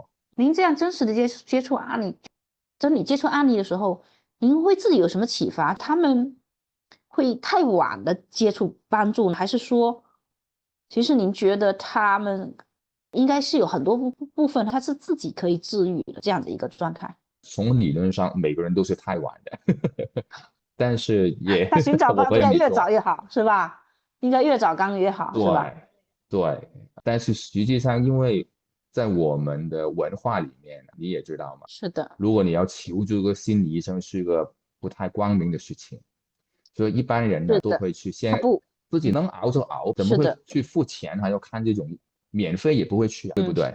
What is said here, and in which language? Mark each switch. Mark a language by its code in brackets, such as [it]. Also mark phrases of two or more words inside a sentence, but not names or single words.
[zh] 您這樣真實的接觸案例，當你接觸案例的時候，您會自己有什麼啟發？他們會太晚的接觸幫助，還是說，其實您覺得他們應該是有很多部分他是自己可以治癒的這樣的一個狀態？從理論上，每個人都是太晚的，但是也他尋找幫助要越早越好，是吧？應該越早剛越好，是吧？對，但是實際上因為在我們的文化裡面，你也知道嘛，是的。如果你要求助個心理醫生，是個不太光明的事情，所以一般人呢都會去先自己能熬就熬，怎麼會去付錢還要看這種免費也不會去啊，對不對？